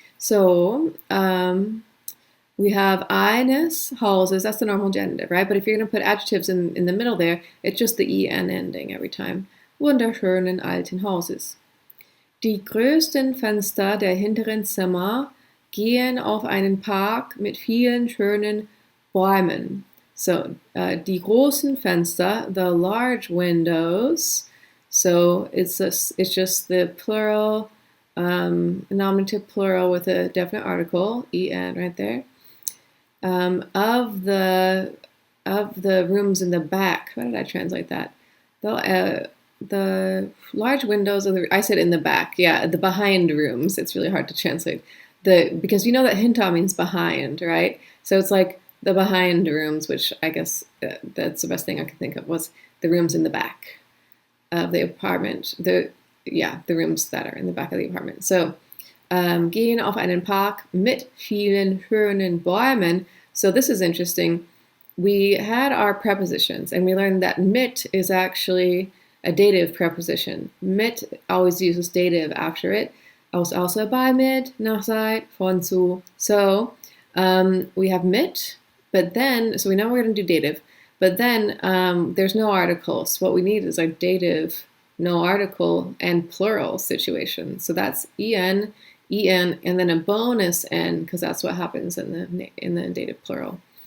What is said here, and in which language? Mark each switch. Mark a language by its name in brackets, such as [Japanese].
[English] So we have [German] eines Hauses, [English] that's the normal genitive, right? But if you're going to put adjectives in the middle there, it's just the en ending every time. [German] Wunderschönen alten Hauses. Die größten Fenster der hinteren Zimmer gehen auf einen Park mit vielen schönen Bäumen. [English] So, [German] die großen Fenster, [English] the large windows, so it's just the plural, nominative plural with a definite article, en right there, of the rooms in the back. How did I translate that? The large windows of the, I said in the back, yeah, the behind rooms. It's really hard to translate because you know that hinter means behind, right? So it's like the behind rooms, which I guess that's the best thing I could think of, was the rooms in the back of the apartment. The rooms that are in the back of the apartment. [German] So gehen auf einen Park mit vielen schönen Bäumen. [English] So this is interesting. We had our prepositions and we learned that mit is actually a dative preposition. Mit always uses dative after it. [German] Also bei, mit, nach, seit, von, zu. [English] So we have mit, but then, so we know we're going to do dative, but then there's no articles. What we need is our dative, no article, and plural situation. So that's en, and then a bonus n, because that's what happens in the dative plural.